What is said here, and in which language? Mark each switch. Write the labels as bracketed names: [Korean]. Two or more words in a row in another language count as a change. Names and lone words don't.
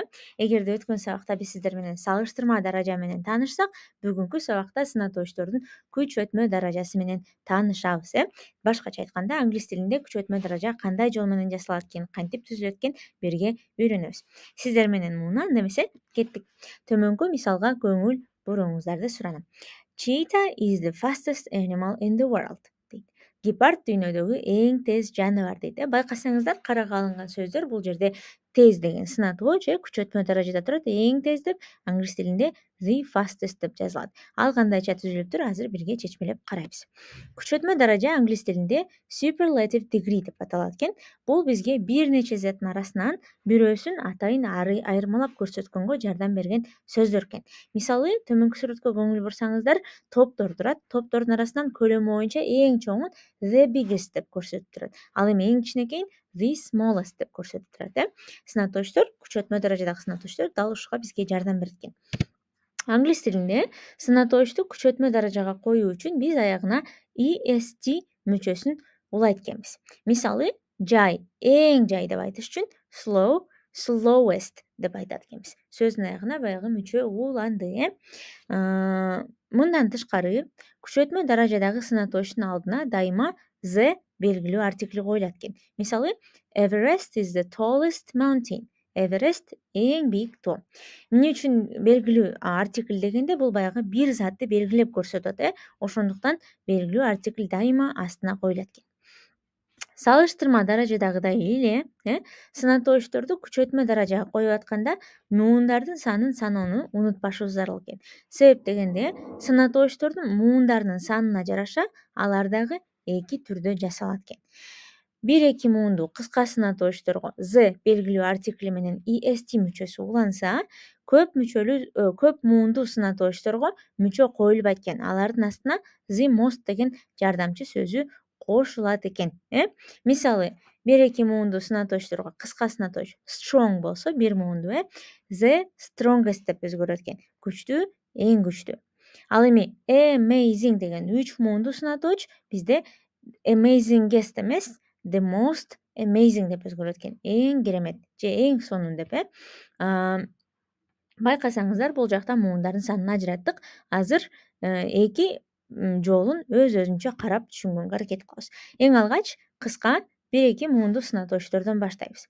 [Kyrgyz] Эгерде өткөн сабакта биз сиздер менен салыштырма даража менен таанышсак, бүгүнкү сабакта сынатоочтордун күч өтмө даражасы менен таанышабыз. Башкача айтканда, англис тилинде күч өтмө даража кандай жол менен жасалат экен, кантип түзүлөт экен бирге үйрөнөбүз. Сиздер менен муна анда эмесе кеттик. Төмөнкү мисалга көңүл буруңуздарды суранам. [English] Cheetah is the fastest animal in the world. [Kyrgyz] Гепард дүйнөдөгү эң тез жаныбар дейт. Байкасаңыздар, карага алынган сөздөр бул жерде тез деген сынатооч, күч өтмө даражада турат. Эң тез деп англис тилинде [English] the fastest [Kyrgyz] деп жазылат. Ал кандайча түзүлүптүр, азыр бирге чечмелеп карайбыз. Күч өтмө даража англис тилинде [English] superlative degree [Kyrgyz] деп аталат экен. Бул бизге бир нече заттын арасынан бирөөсүн атайын айырмалап көрсөткөнгө жардам берген сөздөр экен. Мисалы, төмөнкү сүрөткө көңүл бурсаңыздар, топтор турат. Топтордун арасынан көлөмү боюнча эң чоңун [English] the biggest [Kyrgyz] деп көрсөтүп турат. Ал эми эң кичинекейин [English] the smallest [Kyrgyz] деп көрсөтүп турат. Сынатоочтор, күч өтмө даражадагы сынатоочтор дал ушуга бизге жардам берет экен. Англис тилинде сынатоочту күч өтмө даражага коюу үчүн биз аягына est мүчөсүн улайт экенбиз. Мисалы, жай, эң жай деп айтыш үчүн [English] slow, slowest [Kyrgyz] деп айтат экенбиз. Сөздүн аягына баягы мүчө уланды. Мындан тышкары, күч өтмө даражадагы сынатоочтун алдына дайыма the белгилүү артикли коюлат экен. Мисалы, [English] Everest is the tallest mountain. [Kyrgyz] Эверест эң бийик тоо. Эмне үчүн белгилүү артикль дегенде, бул баягы бир затты белгилеп көрсөтөт. Ошондуктан белгилүү артикль дайыма астына коюлат экен. Салыштырма даражадагыдай эле, сынатоочторду күч өтмө даражага коюп атканда муундардын санын саноону унутпашыбыз зарыл экен. Себеп дегенде, сынатоочтордун муундарынын санына жараша алар дагы эки түрдө жасалат экен. 1-2 муунду кыска сынатоочторго the белгилүү артикли менен est мүчөсү уланса, көп муунду сынатоочторго мүчө коюлбайт экен. Алардын астына [English] the most [Kyrgyz] деген жардамчы сөзү кошулат экен. Мисалы, 1-2 муунду сынатоочторго кыска сынатооч strong болсо, 1 муунду [English] the strongest [Kyrgyz] деп өзгөрөт экен. Күчтүү, эң күчтүү. Ал эми amazing деген 3 муунду сынатооч бизде amazingest эмес, [English] the most amazing [Kyrgyz] деп өзгөрөт экен. Эң керемет же эң сонун деп. Байкасаңыздар, бул жакта муундардын санын ажыраттык. Азыр эки жолун өз-өзүнчө карап түшүнгөнгө аракет кылабыз. Эң алгач кыска 1-2 муунду сынатоочтордон баштайбыз.